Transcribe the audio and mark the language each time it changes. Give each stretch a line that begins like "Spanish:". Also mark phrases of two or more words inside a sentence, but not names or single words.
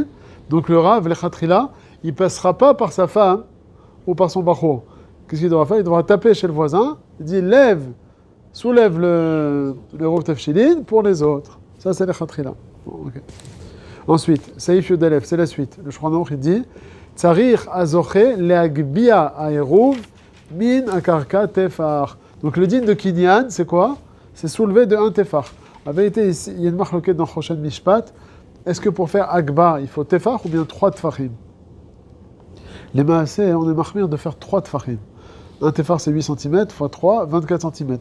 French: Donc le Rav, le Chatrila, il passera pas par sa femme ou par son Bachor. Qu'est-ce qu'il devra faire? Il devra taper chez le voisin, il dit soulève le Rouv Tefshilin pour les autres. Ça, c'est le Chatrila. Bon, okay. Ensuite, Saïf Yudalef, c'est la suite. Le Shulchan Aruch, il dit
Hebrew: צריך שיגביה העירוב מן הקרקע טפח.
French: Donc le din de Kinyan, c'est quoi? C'est soulevé de un tefar. En vérité, ici, il y a une marloquette dans Choshen Mishpat. Est-ce que pour faire agba, il faut tefar ou bien 3 tefarim? Les maaseh, on est mahmir de faire 3 tefarim. Un tefar, c'est 8 cm, x 3, 24 cm.